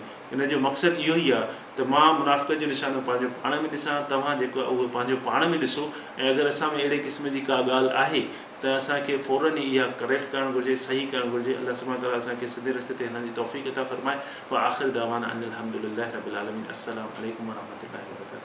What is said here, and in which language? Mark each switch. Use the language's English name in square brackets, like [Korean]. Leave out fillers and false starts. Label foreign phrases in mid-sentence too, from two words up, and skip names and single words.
[Sindhi] इन जो मक़सदु इहो ई आहे त मां मुनाफ़िक़त जूं निशानियूं पंहिंजो पाण में ॾिसां, तव्हां जेको आहे उहो पंहिंजो पाण में ॾिसो। ऐं अगरि असां में अहिड़े क़िस्म जी का ॻाल्हि आहे त असांखे फ़ौरन ई इहा करेक्ट करणु घुरिजे, सही करणु घुरिजे। अलाह सुब्हानो ताला असांखे सिधे रस्ते ते हलण जी तौफ़ीक़ अता फ़रमाए। [Arabic] وآخر دعوانا أن الحمد لله رب العالمين. السلام عليكم ورحمة الله وبركاته.